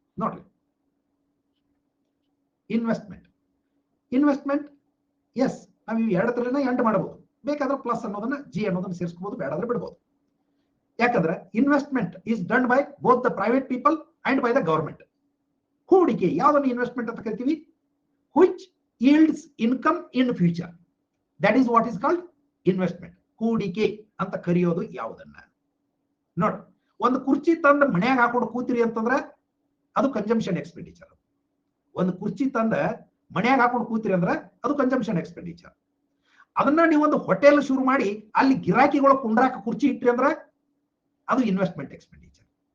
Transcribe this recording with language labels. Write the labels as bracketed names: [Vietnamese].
[Kannada] ನೋಡ್ರಿ, investment S, ನಾವು ಇವು ಎರಡು ತರನ ಎಂಡ್ ಮಾಡಬಹುದು. ಬೇಕಾದ್ರೆ ಪ್ಲಸ್ ಅನ್ನೋದನ್ನ ಜಿ ಅನ್ನೋದನ್ನ ಸೇರಿಸಬಹುದು, ಬೇಡಾದ್ರೆ ಬಿಡಬಹುದು. ಯಾಕಂದ್ರೆ [English] Investment is done by both the private people and by the government. [Kannada] ಹೂಡಿಕೆ ಯಾವ್ದನ್ನು ಇನ್ವೆಸ್ಟ್ಮೆಂಟ್ ಅಂತ ಕರಿತೀವಿ? [English] which yields income in future, that is what is called investment. [Kannada] ಹೂಡಿಕೆ ಅಂತ ಕರೆಯೋದು ಯಾವುದನ್ನ ನೋಡಿ. ಒಂದು ಕುರ್ಚಿ ತಂದ ಮನ್ಯಾಗ ಹಾಕೊಂಡು ಕೂತಿರಿ ಅಂತಂದ್ರೆ ಅದು ಕನ್ಸಂಪ್ಷನ್ ಎಕ್ಸ್ಪೆಂಡಿಚರ್. ಒಂದು ಕುರ್ಚಿ ತಂದ ಮನ್ಯಾಗ ಹಾಕೊಂಡು ಕೂತಿರಿ ಅಂದ್ರೆ ಅದು ಕನ್ಸಂಪ್ಷನ್ ಎಕ್ಸ್ಪೆಂಡಿಚರ್. ಅದನ್ನ ನೀವು ಒಂದು ಹೋಟೆಲ್ ಶುರು ಮಾಡಿ ಅಲ್ಲಿ ಗಿರಾಕಿಗಳು ಕುಂಡ್ರಾಕ ಕುರ್ಚಿ ಇಟ್ರಿ ಅಂದ್ರೆ ಅದು ಇನ್ವೆಸ್ಟ್ಮೆಂಟ್ ಎಕ್ಸ್ಪೆಂಡಿಚರ್.